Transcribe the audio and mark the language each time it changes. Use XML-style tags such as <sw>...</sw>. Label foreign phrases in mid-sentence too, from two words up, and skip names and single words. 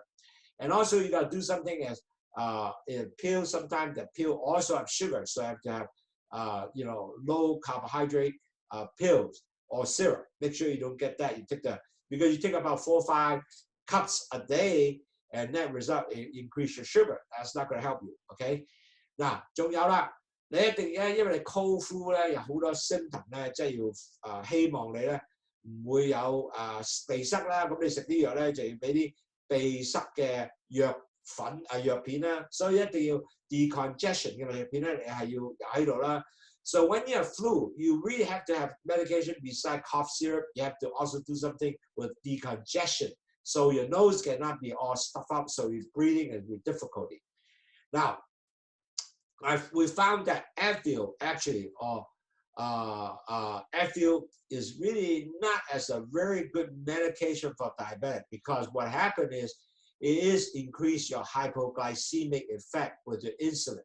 <en>And also you got to do something as in pills. Sometimes the pill also have sugar, so you have to have low carbohydrate pills or syrup. Make sure you don't get that. You take because you take about 4 or 5 cups a day, and that result increase your sugar. That's not going to help you.</en> <yue>Okay. 嗱，仲有啦，你一定咧，因為你</yue> <en>cold flu</en> <yue>咧有好多 symptom 咧，即係要希望你咧唔會有鼻塞啦。咁你食啲藥咧就要俾啲鼻塞嘅藥粉藥片啦，所以一定要 decongestion 嘅藥片咧，你係要有喺度啦。</yue> <en>So when you have flu, you really have to have medication besides cough syrup. You have to also do something with decongestion, so your nose cannot be all stuffed up, so you're breathing and with difficulty. Now, we found that Advil actually, Advil is really not as a very good medication for diabetic because what happened is it is increase your hypoglycemic effect with your insulin.</en>